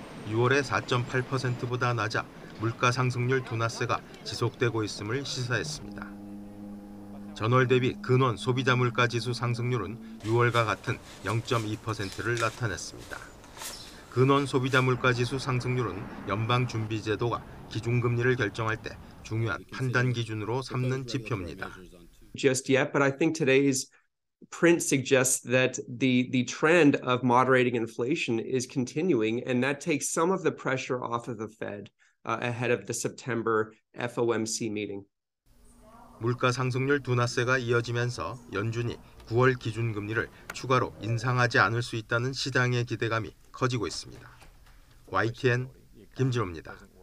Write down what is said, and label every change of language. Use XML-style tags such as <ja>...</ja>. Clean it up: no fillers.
<ko>6월의 4.8%보다 낮아 물가 상승률 둔화세가 지속되고 있음을 시사했습니다. 전월 대비 근원 소비자 물가 지수 상승률은 6월과 같은 0.2%를 나타냈습니다. 근원 소비자 물가 지수 상승률은 연방준비제도가 기준금리를 결정할 때 중요한 판단 기준으로 삼는 지표입니다.</ko> <en>Just yet, but I think today's print suggests that the trend of moderating inflation is continuing, and that takes some of the pressure off of the Fed ahead of the September FOMC meeting.</en> <ko>물가 상승률 둔화세가 이어지면서 연준이 9월 기준금리를 추가로 인상하지 않을 수 있다는 시장의 기대감이 커지고 있습니다. YTN 김진호입니다.</ko>